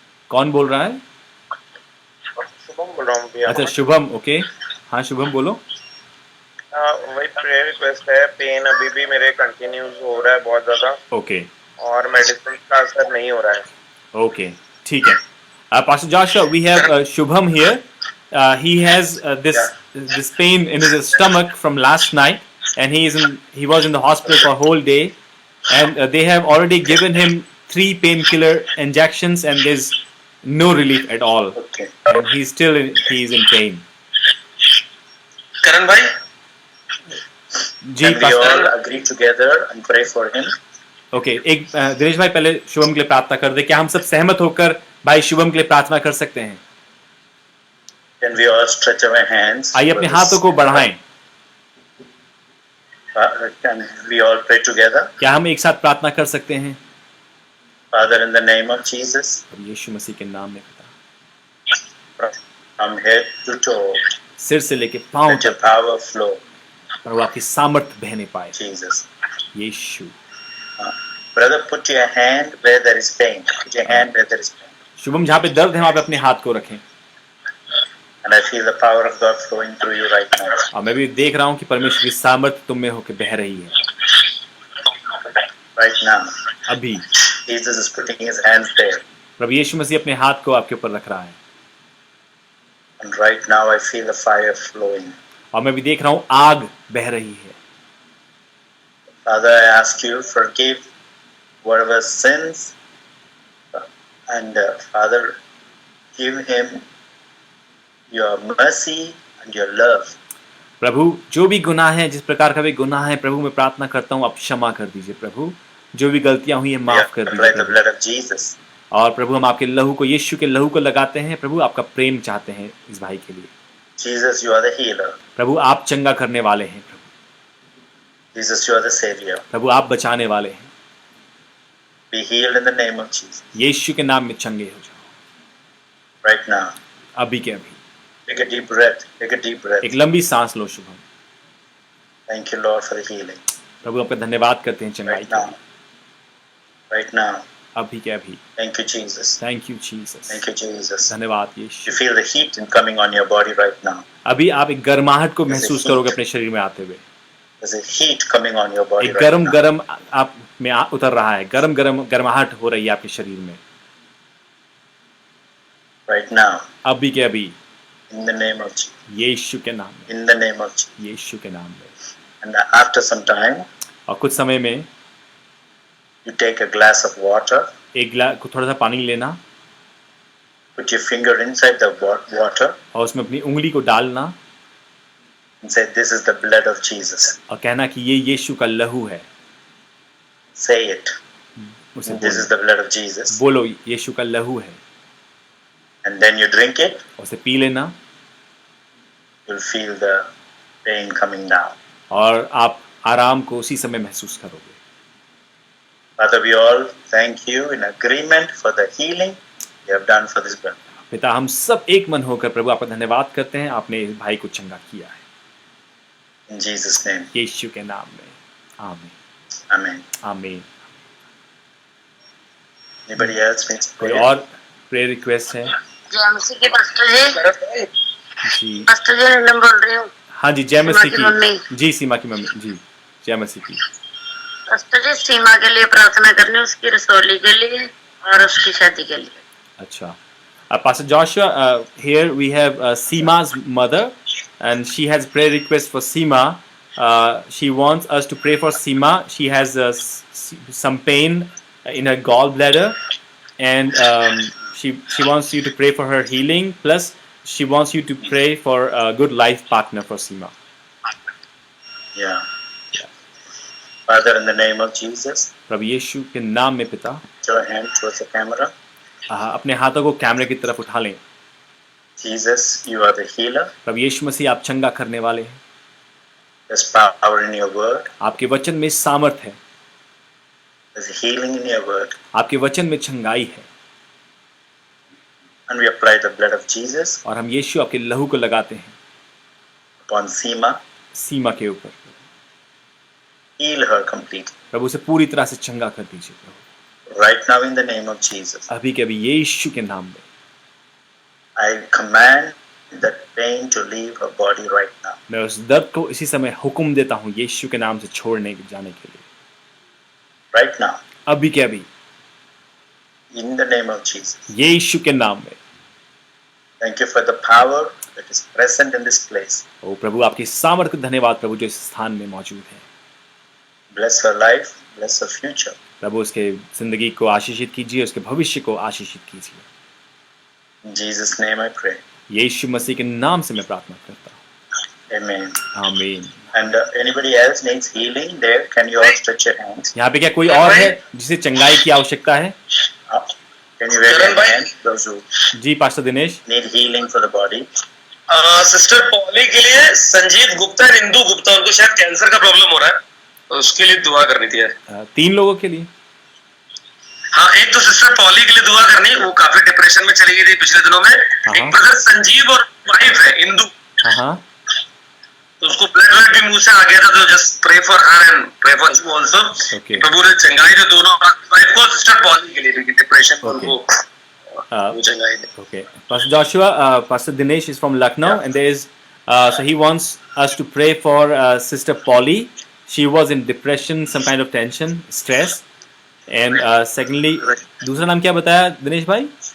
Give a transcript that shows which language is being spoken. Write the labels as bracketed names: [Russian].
[Hindi] कौन बोल रहा है? शुभम बोल रहा हूँ भैया। अच्छा शुभम, ओके। हाँ शुभम बोलो। वही प्रेयर रिक्वेस्ट है। पेन अभी भी मेरे कंटिन्यूज हो रहा है बहुत ज्यादा, ओके और मेडिसिन का असर नहीं हो रहा है। ओके, ठीक है। [English] Pastor Joshua, we have Shubham here. He has this pain in his stomach from last night, and he was in the hospital for a whole day, and they have already given him 3 painkiller injections, and there's no relief at all, Okay. and he is in pain. [Hindi] करण भाई, जी [English] Can we all agree together and pray for him? [Hindi] Okay, एक दिनेश भाई पहले शुभम के लिए प्रार्थना कर दे। क्या हम सब सहमत होकर भाई शुभम के लिए प्रार्थना कर सकते हैं? [English] Can we all stretch our hands? [Hindi] आइए अपने हाथों को बढ़ाएं। [English] Can we all pray together? [Hindi] क्या हम एक साथ प्रार्थना कर सकते हैं? [English] Father, in the name of Jesus, [Hindi] और यीशु मसीह के नाम में पिता, [English] from head to toe, [Hindi] सिर से लेके पांव [English] let your [Hindi] तक [English] power flow, [Hindi] प्रभु आपकी सामर्थ बहने पाए। [English] Jesus. [Hindi] Yeshu. [English] Brother, put your hand where there is pain. Put your hand where there is pain. [Hindi] Shubham, जहाँ पे दर्द है वहाँ पे अपने हाथ को रखें। [English] And I feel the power of God flowing through you right now. [Hindi] और मैं भी देख रहा हूँ कि परमेश्वर की सामर्थ तुम में होकर बह रही है [English] Right now. [Hindi] अभी। [English] Jesus is putting his hands there. [Hindi] प्रभु यीशु मसीह अपने हाथ को आपके ऊपर रख रहा है, [English] And right now I feel the fire flowing. [Hindi] और मैं भी देख रहा हूँ आग बह रही है। [English] Father, I ask you, forgive whatever sins. And Father, give him your mercy and your love. [Hindi] प्रभु जो भी गुनाह है, जिस प्रकार का भी गुनाह है प्रभु, मैं प्रार्थना करता हूँ आप क्षमा कर दीजिए प्रभु। जो भी गलतियां हुई है [English] We [Hindi] माफ कर [English] apply [Hindi] दीजिए [English] the [Hindi] Prabhu. [English] blood of Jesus. [Hindi] और प्रभु हम आपके लहू को, यीशु के लहू को लगाते हैं प्रभु। आपका प्रेम चाहते हैं इस भाई के लिए [English] Jesus, you are the healer. [Hindi] प्रभु। आप चंगा करने वाले हैं प्रभु। [English] Jesus, you are the savior. [Hindi] प्रभु आप बचाने वाले हैं। [English] Be healed in the name of Jesus. [Hindi] यीशु के नाम में चंगे हो जाओ [English] Right now. [Hindi] अभी के अभी। [English] Take a deep breath. Take a deep breath. [Hindi] एक लंबी सांस लो Shubham. [English] Thank you, Lord, for the healing. [Hindi] प्रभु आपका धन्यवाद करते हैं चंगाई [English] Right [Hindi] के लिए [English] now. Right now. [Hindi] अभी के अभी। [English] Thank you, Jesus. Thank you Jesus. Thank you, Jesus. [Hindi] धन्यवाद [English] You [Hindi] Yeshu. [English] feel the heat coming on your body right now. [Hindi] अभी आप एक गर्माहट को महसूस करोगे अपने शरीर में आते हुए। [English] There's a heat coming on your body [Hindi] एक [English] right [Hindi] गरम [English] now. [Hindi] गरम आप में उतर रहा है। गरम गरम गर्माहट हो रही है आपके शरीर में [English] Right now. [Hindi] अभी के अभी। [English] In the name of Jesus. [Hindi] यीशु के नाम में, [English] In the name of Jesus. [Hindi] यीशु के नाम में। [English] And after some time, [Hindi] और कुछ समय में [English] you take a glass of water, [Hindi] एक गिलास थोड़ा सा पानी लेना [English] put your finger inside the water, [Hindi] और उसमें अपनी उंगली को डालना [English] and say, "This is the blood of Jesus." [Hindi] और कहना कि ये यीशु का लहू है। [English] Say it. [Hindi] उसे [English] This is the blood of Jesus. [Hindi] बोलो यीशु का लहू है, [English] And then you drink it, [Hindi] उसे पी लेना [English] you'll feel the pain coming down. [Hindi] और आप आराम को उसी समय महसूस करोगे। [English] Father, we all thank you in agreement for the healing you have done for this brother. [Hindi] पिता हम सब एक मन होकर प्रभु आपका धन्यवाद करते हैं, आपने इस भाई को चंगा किया है [English] In Jesus' name. [Hindi] यीशु के नाम में। आमीन [English] Amen. [Hindi] आमीन। [English] Anybody else needs [Hindi] कोई [English] prayer? [Hindi] और प्रेयर रिक्वेस्ट है? जय मसीह की पास्टर जी। जी पास्टर जी नीलम बोल रही हूँ। हाँ जी, जय सीमा मसीह की मम्मी। की। जी सीमा की मम्मी जी, जय मसीह की। पास्टर जी सीमा के लिए प्रार्थना करनी, उसकी रसोली के लिए और उसकी शादी के लिए। [English] अच्छा, Pastor Joshua, here we have Seema's mother, and she has prayer request for Seema. She wants us to pray for Seema. She has some pain in her gallbladder, and she wants you to pray for her healing. Plus, she wants you to pray for a good life partner for Seema. Yeah. Father, in the name of Jesus, [Hindi] प्रभु यीशु के नाम में पिता, [English] put your hand towards the camera. [Hindi] अपने हाथों को कैमरे की तरफ उठा लें [English] Jesus, you are the healer. [Hindi] प्रभु यीशु मसीह आप चंगा करने वाले हैं। [English] There's power in your word. [Hindi] आपके वचन में सामर्थ है, [English] There's healing in your word. [Hindi] आपके वचन में चंगाई है। [English] And we apply the blood of Jesus [Hindi] और हम यीशु आपके लहू को लगाते हैं [English] upon Seema. [Hindi] सीमा के ऊपर। [English] Heal her completely. [Hindi] प्रभु से पूरी तरह से चंगा कर दीजिए प्रभु, [English] Right now in the name of Jesus. [Hindi] अभी के अभी यीशु के नाम में। [English] I command that pain to leave her body right now. [Hindi] मैं उस दर्द को इसी समय हुक्म देता हूँ यीशु के नाम से छोड़ने जाने के लिए, [English] Right now. [Hindi] अभी के अभी [English] In the name of Jesus. [Hindi] यीशु के नाम में। [English] Thank you for the power that is present in this place. [Hindi] ओ प्रभु आपकी सामर्थ को धन्यवाद प्रभु जो इस स्थान में मौजूद है। [English] Bless her life. Bless her future. [Hindi] प्रभु उसके जिंदगी को आशीषित कीजिए, उसके भविष्य को आशीषित कीजिए। [English] In Jesus' name I pray. [Hindi] यीशु मसीह के नाम से मैं प्रार्थना करता हूँ, [English] Amen. [Hindi] आमीन। [English] And anybody else needs healing there? Can you all stretch your hands? [Hindi] यहाँ पे क्या कोई और है जिसे चंगाई की आवश्यकता है? [English] Can you raise your hand? Those who [Hindi] ji pastor Dinesh. [English] need healing for the body. [Hindi] Sister poly के लिए संजीव गुप्ता और इंदु गुप्ता, उनको शायद कैंसर का प्रॉब्लम हो रहा है, तो उसके लिए दुआ करनी थी। 3 लोगों के लिए। हाँ, एक तो सिस्टर पॉली के लिए दुआ करनी, वो काफी डिप्रेशन में चली गई थी पिछले दिनों में। एक ब्रदर संजीव और वाइफ है इंदु, हाँ, तो उसको ब्लड भी मुंह से आ गया था, तो [English] Just pray for her and pray for you also. Okay. [Hindi] प्रभु ने चंगाई जो दोनों वाइफ को, सिस्टर पॉली के लिए भी डिप्रेशन को [English] Okay. [Hindi] वो चंगाई दे। [English] Okay. Pastor Joshua, Pastor Dinesh is from Lucknow, and there is so he wants us to pray for Sister Polly. She was in depression, some kind of tension, stress, and secondly, [Hindi] दूसरा नाम क्या बताया दिनेश भाई?